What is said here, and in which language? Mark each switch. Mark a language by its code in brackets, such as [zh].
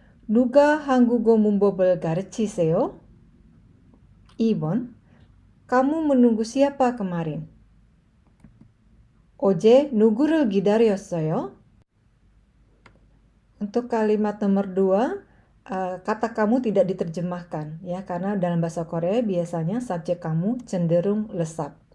[ko] 누가 한국어 문법을 가르치세요? [id] 2번, kamu menunggu siapa kemarin? [ko] 어제 누구를 기다렸어요? [id] Untuk kalimat nomor 2, kata kamu tidak diterjemahkan ya, karena dalam bahasa Korea biasanya subjek kamu cenderung lesap.